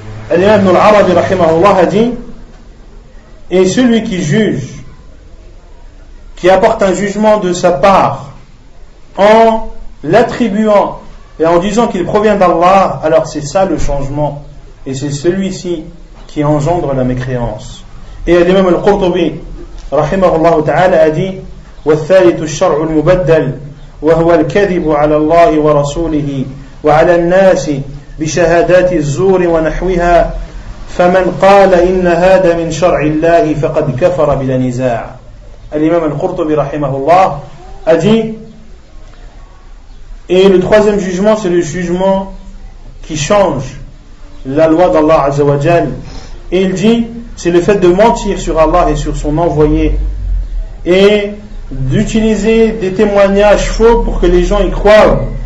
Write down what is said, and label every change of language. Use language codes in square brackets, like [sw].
[fr] Ibn al-Arabi rahimahullah a dit, et celui qui juge, qui apporte un jugement de sa part en l'attribuant et en disant qu'il provient d'Allah, alors c'est ça le changement, et c'est celui-ci qui engendre la mécréance. Et l'imam al-Qurtubi rahimahullah ta'ala a dit [ar] والثالث الشرع المبدل وهو الكذب على الله ورسوله وعلى الناس بشهادات الزور ونحوها فمن قال إن هذا من شرع الله فقد كفر بلا نزاع. [fr] L'imam al-Qurtubi rahimahullah a dit, et le troisième jugement, c'est le jugement qui change la loi d'Allah Azza wa Jal. Et il dit, c'est le fait de mentir sur Allah et sur son envoyé et d'utiliser des témoignages faux pour que les gens y croient.